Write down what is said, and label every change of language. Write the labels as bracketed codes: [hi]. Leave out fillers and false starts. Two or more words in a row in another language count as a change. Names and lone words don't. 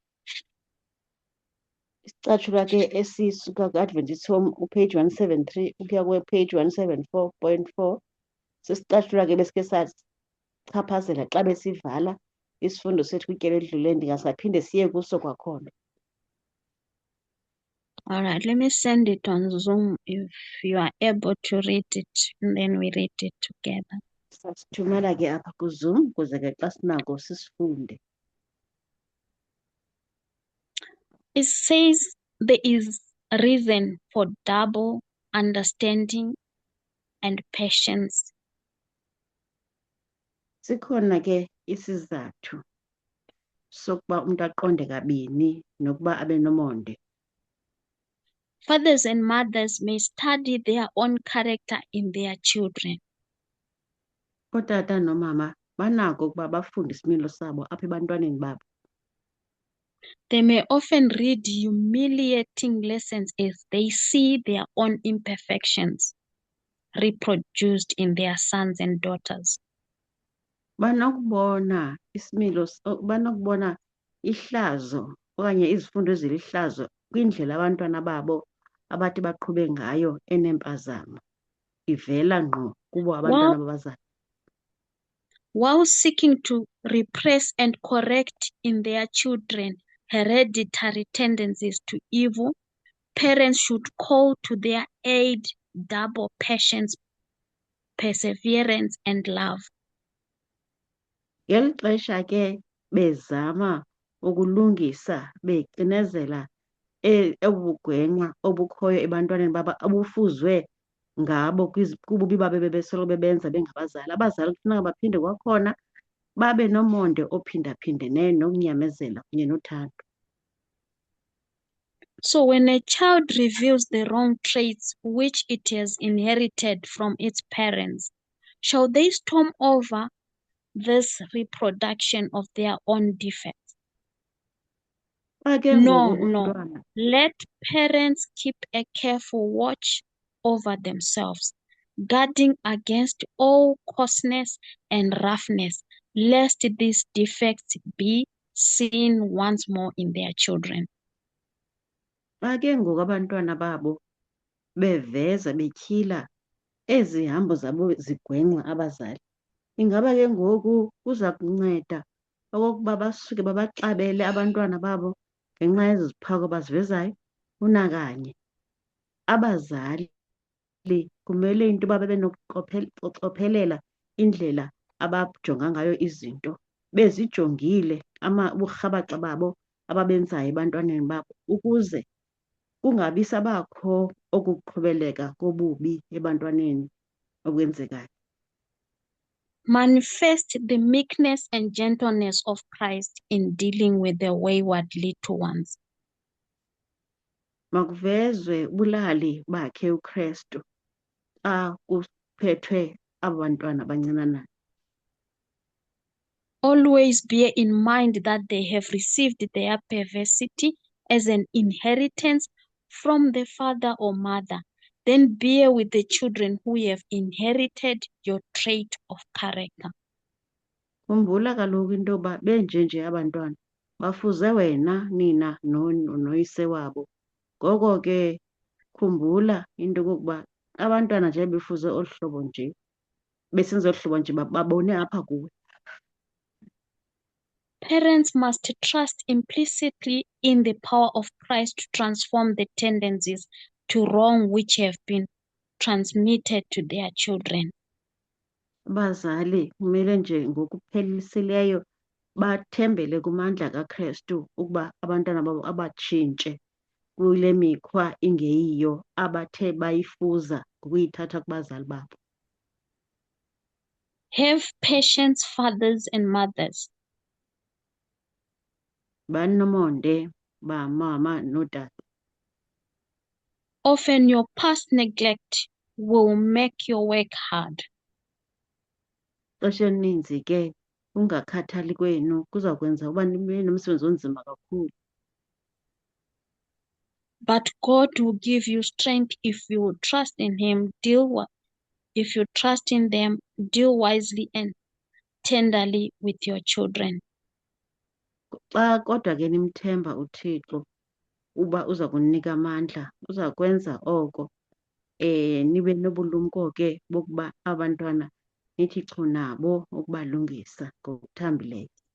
[xh] Isicatshulwa ke esisuka ku-Adventist Home upage 173 ukuya kwepage 174.4 sisicatshulwa ke besikhe sachaphazela xa besivala isifundo sethu kwityeli elidlulileyo, ndingasaphinde siye kuso kwakhona. [en] All right, let me send it on Zoom if you are able to read it, and then we read it together. [xh] Sasithumela ke apha kuZoom ukuze ke xa sinako sisifunde. [en] It says there is a reason for double understanding and patience. [xh] Sikhona ke isizathu sokuba umntu aqonde kabini nokuba abe nomonde. [en] Fathers and mothers may study their own character in their children. [xh] Ootata nomama banako ukuba bafunde isimilo sabo apha ebantwaneni babo. [en] They may often read humiliating lessons as they see their own imperfections reproduced in their sons and daughters. [xh] Banokubona isimilo, banokubona ihlazo okanye izifundo ezilihlazo kwindlela abantwana babo abathi baqhube ngayo enempazamo, ivela ngqo kubo abantwana babazali. [en] While seeking to repress and correct in their children hereditary tendencies to evil, parents should call to their aid double patience, perseverance, and love. [xh] Ngeli xesha ke bezama ukulungisa becinezela obugwenxa obukhoyo ebantwaneni babo obufuzwe ngabo kububi babe bebesoloko bebenza bengabazali, abazali kufuneka baphinde kwakhona babe nomonde ophindaphindeneyo nokunyamezela kunye nothando. [en] So when a child reveals the wrong traits which it has inherited from its parents, shall they storm over this reproduction of their own defects? No. Let parents keep a careful watch over themselves, guarding against all coarseness and roughness, lest these defects be seen once more in their children. [xh] Xa ke ngoku abantwana babo beveza betyhila ezi hambo zabo zigwenxa abazali, ingaba ke ngoku kuza kunceda okokuba basuke babaxabele abantwana babo ngenxa yezi ziphako bazivezayo? Unakanye abazali kumele into yoba babe nokucophelela indlela abajonga ngayo izinto, bezijongile uburhabaxa babo ababenzayo ebantwaneni babo ukuze kungabi sabakho oku kuqhubeleka kobubi ebantwaneni okwenzekayo. [en] Manifest the meekness and gentleness of Christ in dealing with the wayward little ones. [xh] Makuvezwe ubulali bakhe uKristu xa kuphethwe aba bantwana abancinanana. [en] Always bear in mind that they have received their perversity as an inheritance from the father or mother. Then bear with the children who have inherited your trait of character. [xh] Khumbula kaloku into yoba benjenje abantwana bafuze wena, nina noyise wabo. Ngoko ke khumbula into yokokuba abantwana nje befuze olu hlobo nje, besenza olu hlobo nje babone apha kuwe. [en] Parents must trust implicitly in the power of Christ to transform the tendencies to wrong which have been transmitted to their children. [xh] Abazali kumele nje ngokuphelisileyo bathembele kumandla kaKristu ukuba abantwana babo abatshintshe kule mikhwa ingeyiyo abathe bayifuza ngokuyithatha kubazali babo. [en] Have patience, fathers and mothers. [xh] Bani nomonde bamama notata. [en] Often your past neglect will make your work hard. [xh] Ixesha elininzi ke ungakhathali kwenu kuza kwenza uba nibe nomsebenzi onzima kakhulu. [en] But God will give you strength if you will trust in Him. If you trust in them, deal wisely and tenderly with your children. [xh] Xa kodwa ke nimthemba uThixo uba uza kunika amandla, uza kwenza oko, nibe nobulumko ke bokuba abantwana nithi chu nabo ukubalungisa ngokuthambileyo.